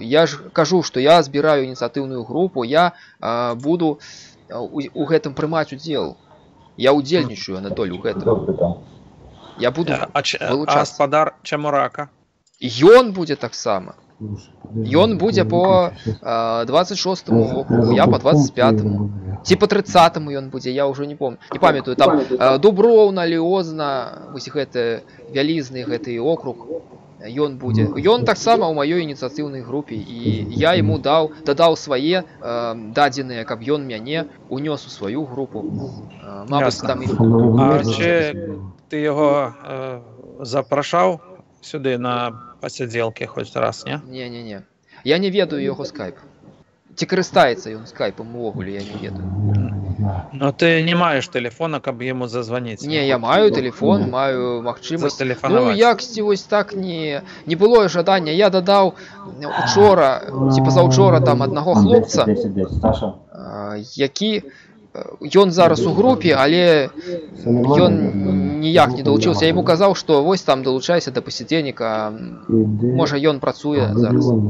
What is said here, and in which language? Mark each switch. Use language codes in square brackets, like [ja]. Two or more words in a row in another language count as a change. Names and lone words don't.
[be] Я ж кажу, што я збіраю ініцыятыўную групу, я буду у гэтым прымаць удзел. Я удзельнічаю, Анатоль, у гэтым. Я буду вылучаць. А гаспадар Чамурака? Ён будзе таксама. Ён будзе по 26-му округу, я по 25-му. Ці по 30-му ён будзе, я ўжо не памятаю. Там Дуброўна, Ліозна, вось гэты вялізны гэты округ, ён будзе. Ён таксама ў маёй ініцыятыўнай групе, і я яму дадаў свае дадзеныя, каб ён мяне унёс у сваю групу. Мабыць, там і... [uk] А чи ти його запрашав сюди на посиділки хоч раз, не? [be] Не. Я не ведаю яго скайп. Ці карыстаецца ён скайпом увогуле, я не ведаю. [uk] Ну ти не маєш телефона, каб йому зазвонити? [be] Не, я маю телефон, маю магчымасць. Зателефанаваць. Ну, яксьці вось так не было жадання. Я дадаў учора, ці пазаўчора там аднаго хлопца, які ён зараз у групе, але ён ніяк не далучыўся. Я яму казаў, што вось там далучайся да пасядзенніка, можа ён працуе зараз.